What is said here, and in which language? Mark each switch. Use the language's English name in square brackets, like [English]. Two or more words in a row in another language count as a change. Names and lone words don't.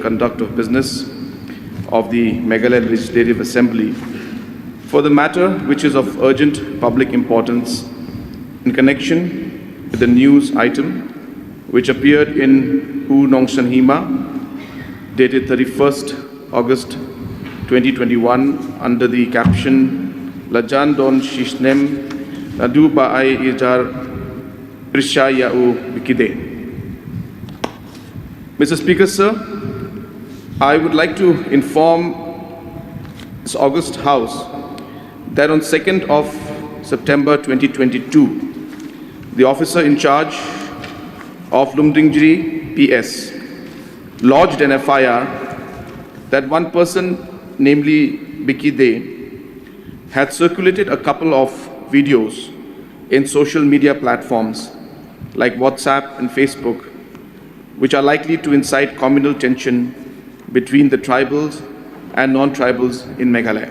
[English] Conduct of Business of the Meghalaya Legislative Assembly for the matter which is of urgent public importance in connection with the news item which appeared in Hu Nongsan Hima dated 31st August 2021 under the caption Lajan Don Shishnem Nadu Ba'ai Ijar Prisha Ya'u Bikide. Mr. Speaker, sir, I would like to inform this August House that on 2nd of September 2022, the officer in charge of Lumdingiri PS lodged an FIR that one person, namely Vicky Day, had circulated a couple of videos in social media platforms like WhatsApp and Facebook, which are likely to incite communal tension between the tribals and non-tribals in Meghalaya.